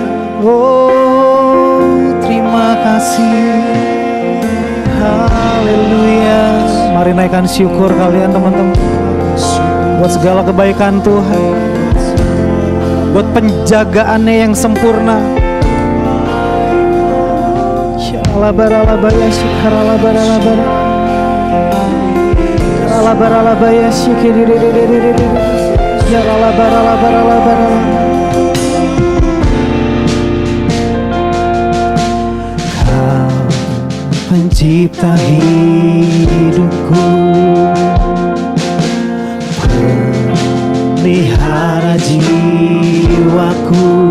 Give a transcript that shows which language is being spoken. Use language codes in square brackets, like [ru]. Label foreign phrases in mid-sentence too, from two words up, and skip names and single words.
[id] Oh, terima kasih. Haleluya. Mari naikkan syukur kalian teman-teman, buat segala kebaikan Tuhan, buat penjagaannya yang sempurna. Ya Alabaralabaya shikaralabaralabara. Alabaralabaya shikiririririririri. Yaralabaralabaralabara. Kau pencipta hidupku, pelihara jiwaku.